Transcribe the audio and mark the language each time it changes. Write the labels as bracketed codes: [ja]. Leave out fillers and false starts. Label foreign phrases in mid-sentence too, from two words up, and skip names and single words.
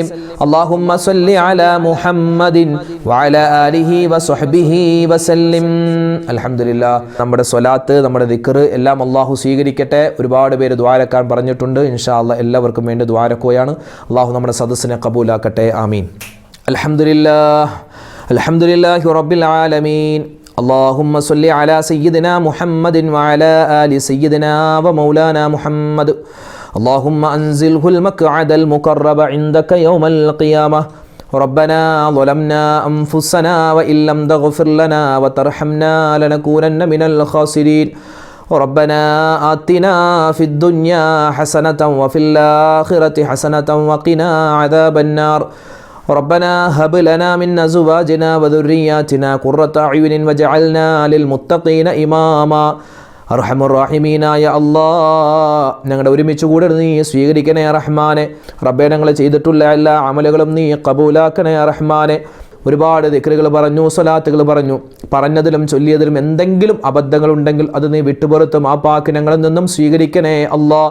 [ar] اللهم صل على محمد وعلى آله وصحبه وسلم. അൽഹംദുലില്ലാഹ്. [ml] നമ്മുടെ സ്വലാത്ത്, നമ്മുടെ ദിക്ർ എല്ലാം അല്ലാഹു സ്വീകരിക്കട്ടെ. ഒരുപാട് പേര് ദുആരക്കാൻ പറഞ്ഞിട്ടുണ്ട്. [ar] إن شاء الله [ml] എല്ലാവർക്കും വേണ്ടി ദുആരക്കുകയാണ്. അല്ലാഹു നമ്മുടെ സദസ്സിനെ കബൂലാക്കട്ടെ. ആമീൻ. [ar] الحمد لله الحمد لله رب العالمين. اللهم صل على سيدنا محمد وعلى آل سيدنا ومولانا محمد. اللهم أنزله المقعد المقرب عندك يوم القيامة. ربنا ظلمنا أنفسنا وإن لم تغفر لنا وترحمنا لنكونن من الخاسرين. ربنا آتنا في الدنيا حسنة وفي الآخرة حسنة وقنا عذاب النار. ربنا هب لنا من أزواجنا وذرياتنا قرة أعين واجعلنا للمتقين إماما. [ml] അർഹമുർറഹീമീനായ അല്ലാഹ്, ഞങ്ങളുടെ ഒരുമിച്ച് കൂടെ നീ സ്വീകരിക്കണേ റഹ്മാനെ. റബ്ബേ, ഞങ്ങൾ ചെയ്തിട്ടുള്ള എല്ലാ അമലുകളും നീ കബൂലാക്കണേ റഹ്മാനെ. ഒരുപാട് ദിക്റുകൾ പറഞ്ഞു, സ്വലാത്തുകൾ പറഞ്ഞു. പറഞ്ഞതിലും ചൊല്ലിയതിലും എന്തെങ്കിലും അബദ്ധങ്ങളുണ്ടെങ്കിൽ അത് നീ വിട്ടുപുറത്ത് മാപ്പാക്കി ഞങ്ങളിൽ നിന്നും സ്വീകരിക്കണേ അല്ലാഹ്.